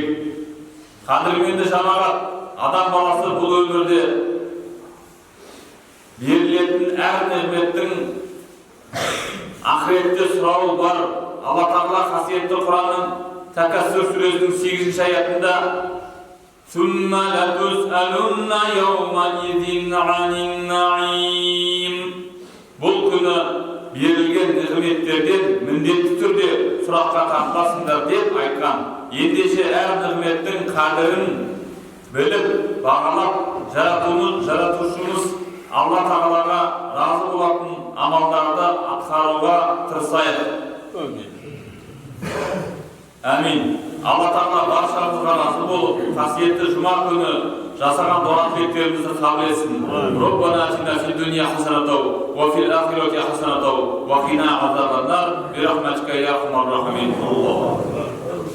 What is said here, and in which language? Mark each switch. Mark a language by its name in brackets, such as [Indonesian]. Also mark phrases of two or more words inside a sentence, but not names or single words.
[Kazakh] Қадірменді жамағат, адам баласы бұл өмірде берілетін әр нығметтің ақыретте сұрауы бар. Алла Тағала қасиетті Құранның Такассур сүресінің 8-ші аятында [Arabic] ثُمَّ لَتُسْأَلُنَّ يَوْمَئِذٍ عَنِ النَّعِيمِ. [Kazakh] Бұл күні берілген нығметтерден міндетті түрде сұраққа тартыласыңдар деп айтқан. Ендеше әр нығметтің қадірін біліп, бағалап, жаратушымыз Алла Тағалаға разы болатын амалдарды атқаруға тырысайық. Әмин. Алла Тағала баршамызға разы болып, қасиетті жұма күні жасаған дуа тілектерімізді қабыл етсін. [Arabic] ربنا آتنا في الدنيا حسنة وفي الآخرة حسنة وقنا عذاب النار برحمتك يا أرحم الراحمين.